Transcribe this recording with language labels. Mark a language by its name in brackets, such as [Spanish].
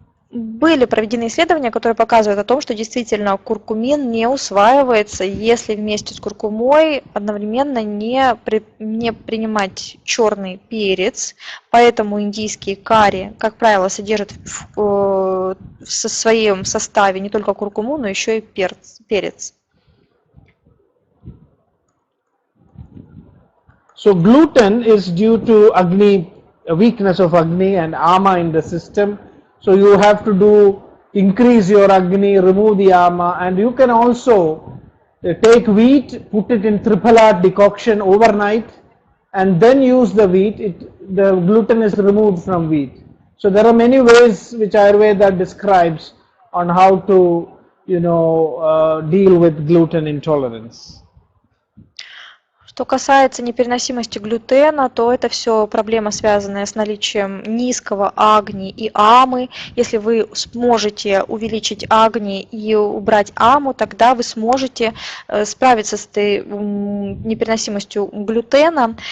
[Russian] Были проведены исследования, которые показывают о том, что действительно куркумин не усваивается, если вместе с куркумой одновременно не принимать черный перец. Поэтому индийские карри, как правило, содержат в своем составе не только куркуму, но еще и перец. [English] So gluten is due to Agni, weakness of Agni and Ama in the system. So you have to increase your Agni, remove the Ama, and you can also take wheat, put it in triple art decoction overnight, and then use the wheat. The gluten is removed from wheat. So there are many ways which Ayurveda describes on how to, deal with gluten intolerance. [Russian] Что касается непереносимости глютена, то это все проблема, связанная с наличием низкого агни и амы. Если вы сможете увеличить агни и убрать аму, тогда вы сможете справиться с этой непереносимостью глютена.